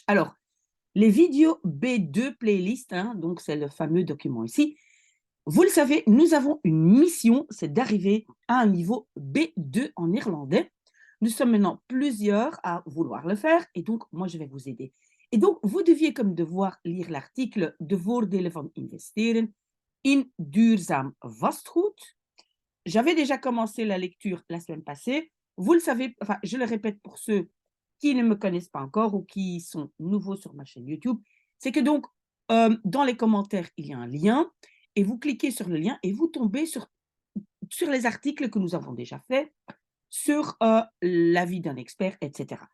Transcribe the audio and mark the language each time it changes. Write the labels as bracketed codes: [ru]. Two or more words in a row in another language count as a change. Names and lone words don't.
[fr] Alors, les vidéos B2 playlist, hein, donc c'est le fameux document ici. Vous le savez, nous avons une mission, c'est d'arriver à un niveau B2 en irlandais. Nous sommes maintenant plusieurs à vouloir le faire et donc moi je vais vous aider. Et donc, vous deviez comme devoir lire l'article De voordelen van investeren in duurzaam vastgoed. J'avais déjà commencé la lecture la semaine passée. Vous le savez, enfin, je le répète pour ceux qui ne me connaissent pas encore ou qui sont nouveaux sur ma chaîne YouTube, c'est que donc, dans les commentaires, il y a un lien et vous cliquez sur le lien et vous tombez sur les articles que nous avons déjà faits, sur l'avis d'un expert, etc.